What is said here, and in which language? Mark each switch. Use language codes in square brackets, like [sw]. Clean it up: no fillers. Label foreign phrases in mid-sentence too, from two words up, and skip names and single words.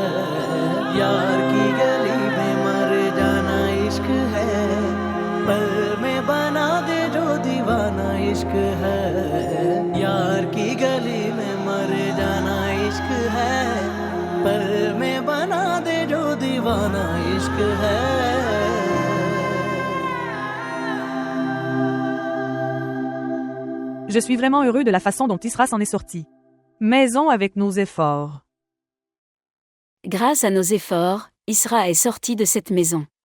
[hi] यार की गली में मर जाना इश्क है, पल में बना दे जो दीवाना इश्क है। यार की गली में मर जाना इश्क है, पल में बना दे जो दीवाना इश्क है। [fr] Je suis vraiment heureux de la façon dont Isra s'en est sorti. Maison avec nos efforts. Grâce à nos efforts, Isra est sorti de cette maison.